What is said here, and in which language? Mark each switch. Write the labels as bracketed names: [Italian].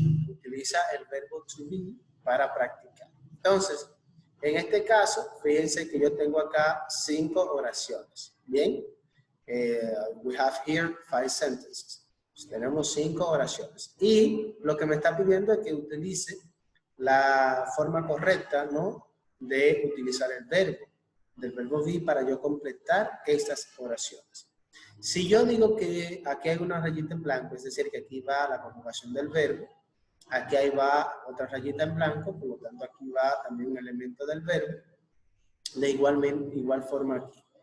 [Spanish] Utiliza el verbo to be para practicar. Entonces, en este caso, fíjense que yo tengo acá 5 oraciones. Bien, [English] we have here 5 sentences. [Spanish] Pues tenemos 5 oraciones. Y lo que me está pidiendo es que utilice la forma correcta, ¿no?, de utilizar el verbo, del verbo be, para yo completar estas oraciones. Si yo digo que aquí hay una rayita en blanco, es decir, que aquí va la conjugación del verbo, aquí ahí va otra rayita en blanco, por lo tanto aquí va también un elemento del verbo, de igual forma aquí.